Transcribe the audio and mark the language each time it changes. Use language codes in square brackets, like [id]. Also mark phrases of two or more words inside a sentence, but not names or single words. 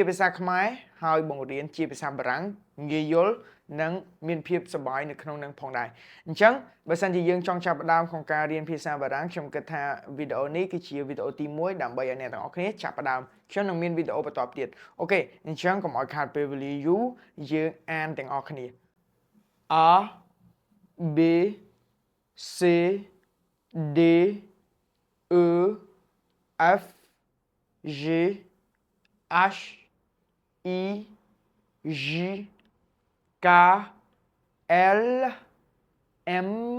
[km] ភាសាខ្មែរហើយបង្រៀនជាភាសាបារាំងងាយយល់និងមានភាពសប្បាយនៅក្នុងនឹងផងដែរអ ញ្ចឹងបើសិនជាយើងចង់ចាប់ផ្ដើមក្នុងការរៀនភាសាបារាំងខ្ញុំគិតថា វីដេអូនេះគឺជាវីដេអូទី1ដើម្បីឲ្យអ្នកទាំងអស់គ្នាចាប់ផ្ដើមខ្ញុំនឹងមានវីដេអូបន្តទៀតអូខេអញ្ចឹងកុំឲ្យខាតពេលវេលាយូរយើងអានទាំងអស់គ្នា [fr] A B C D E F G H I J K L M